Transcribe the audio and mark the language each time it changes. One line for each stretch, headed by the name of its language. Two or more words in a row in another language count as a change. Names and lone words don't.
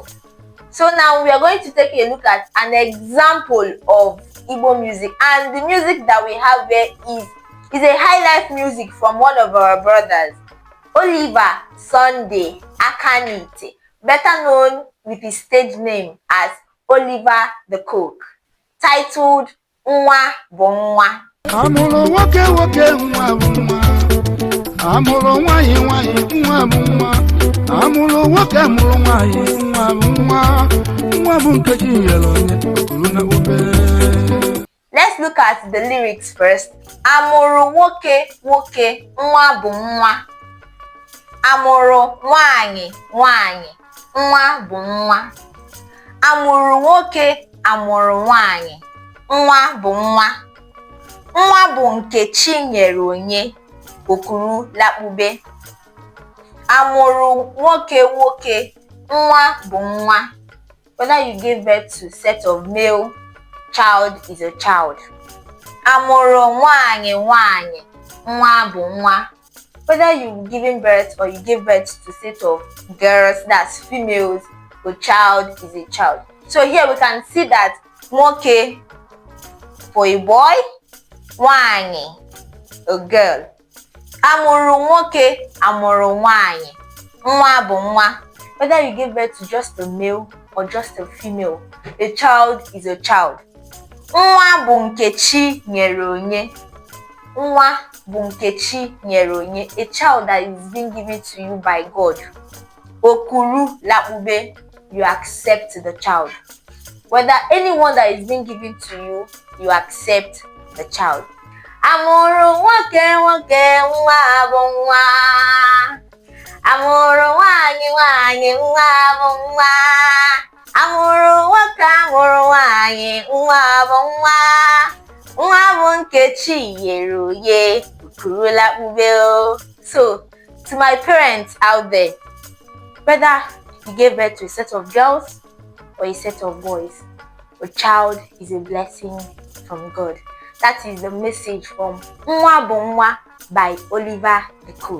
English: So now we are going to take a look at an example of Igbo music, and the music that we have here is a Highlife music from one of our brothers, Oliver Sunday Akanite, better known with his stage name as Oliver the Cook, titled Nwa bụ Nwa.
Igbo: Amụrụ nwoke nwoke nwa bụ nwa. Amụrụ nwanyị nwanyị nwa bụ nwa. Amụrụ nwoke amụrụ nwanyị nwa bụ nwa. Nwa bụ Nkechi nyere onye okuru na ube.
English: Let's look at the lyrics first.
Igbo: Amụrụ nwoke nwoke nwa bụ nwa. Amụrụ nwanyị nwanyị nwa bụ nwa. Amụrụ nwoke amụrụ nwanyị nwa bụ nwa. Nwa bụ Nkechi nyere onye okuru lakpube. Amụrụ nwoke nwoke nwa bụ nwa.
English: Whether you give birth to a set of male child is a child.
Igbo: Amụrụ nwanyị nwanyị nwa bụ nwa.
English: Whether you've given birth or you give birth to a set of girls, that's females, a child is a child. So here we can see that nwoke for a boy, nwanyị, a girl.
Igbo: Amụrụ nwoke amụrụ nwanyị nwa bụ nwa.
English: Whether you give birth to just a male or just a female, a child is a child.
Igbo: Nwa bụ Nkechi nyere onye. Nwa bụ Nkechi nyere onye,
English: a child that is being given to you by God.
Igbo: Okuru lakpube,
English: you accept the child. Whether anyone that is being given to you, you accept the child.
Igbo: Amụrụ nwoke nwoke nwa bụ nwa. Amụrụ nwanyị nwanyị nwa bụ nwa. Amụrụ nwoke amụrụ nwanyị nwa bụ nwa. Nwa bụ Nkechi nyere onye okuru lakpube.
English: So, to my parents out there, whether you gave birth to a set of girls or a set of boys, a child is a blessing from God. That is the message from Nwa bụ Nwa by Oliver the Cook.